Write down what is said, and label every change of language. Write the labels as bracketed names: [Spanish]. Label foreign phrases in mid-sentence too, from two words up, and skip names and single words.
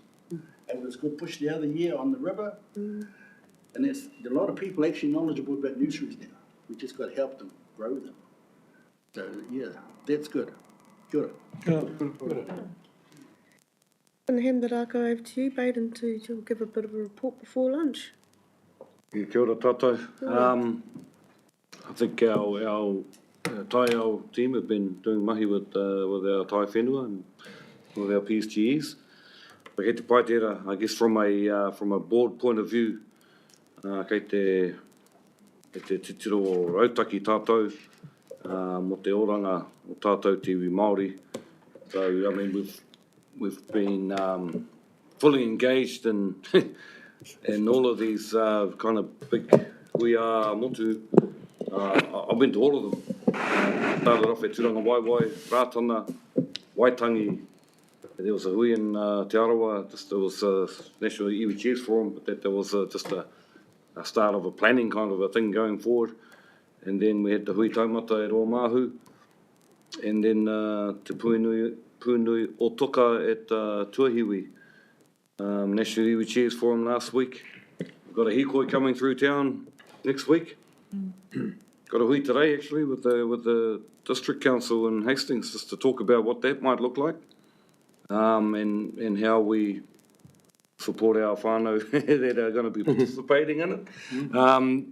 [English] It was a good push the other year on the river. And there's a lot of people actually knowledgeable about nurseries now. We just got to help them grow them. So yeah, that's good. Good. And hand the rākau over to you, Baden, to give a bit of a report before lunch. [Māori] Kia ora tātou. [English] I think our Taiao team have been doing mahi with our [Māori] Tai whenua [English] and with our PSGEs. But [Māori] kei te pai tērā, [English] I guess from a board point of view, [Māori] kei te titiro o rautaki tātou, mo te oranga o tātou te iwi Māori. [English] So, I mean, we've been fully engaged in all of these kind of big motu. I've been to all of them. Started off at Turanga Waiwai, Rātana, Waitangi. There was a hui in Te Arawa, there was a National Iwi Chairs Forum, but that was just a start of a planning kind of a thing going forward. And then we had the [Māori] hui taumata [English] at Oamahu, and then Te Puinui o Toka at Tuahiwi. National Iwi Chairs Forum last week. We've got a hikoi coming through town next week. Got a hui today, actually, with the District Council in Hastings, just to talk about what that might look like, and how we support our whānau that are going to be participating in it.